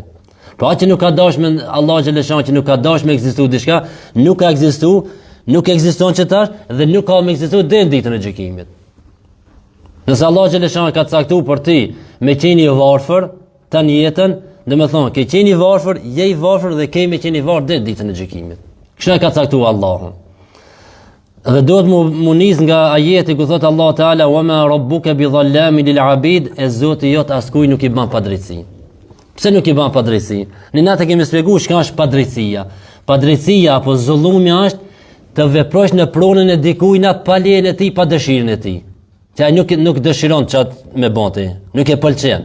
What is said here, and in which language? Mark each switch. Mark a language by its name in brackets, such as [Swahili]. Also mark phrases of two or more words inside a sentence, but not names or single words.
[Albanian] Pra që nuk ka dashur me [Arabic] الله جل شأن, [Albanian] që nuk ka dashur me ekzistuar diçka, nuk ka ekzistuar, nuk ekziston që tash dhe nuk ka me ekzistuar deri në ditën e gjykimit. Nëse [Arabic] الله جل شأن [Albanian] ka caktuar për ti me qenë I varfër tani jetën, do të thonë ke qenë I varfër, je I varfër dhe ke me qenë I varfër deri në ditën e gjykimit. Kështu ka caktuar Allahu. Dhe duhet mu nis nga ajeti ku thot [Arabic] الله تعالى وما ربك بظلام للعبيد, [Albanian] e Zoti jot askuj nuk I bën padrejtësi. Pse nuk I bën padrejtësi? Ne natë kemi shpjeguar çka është padrejtësia. Padrejtësia apo zullumi është të veprosh në pronën e dikujt pa lejen e tij, pa dëshirën e tij. që ai nuk dëshiron çat me bonti, nuk e pëlqen.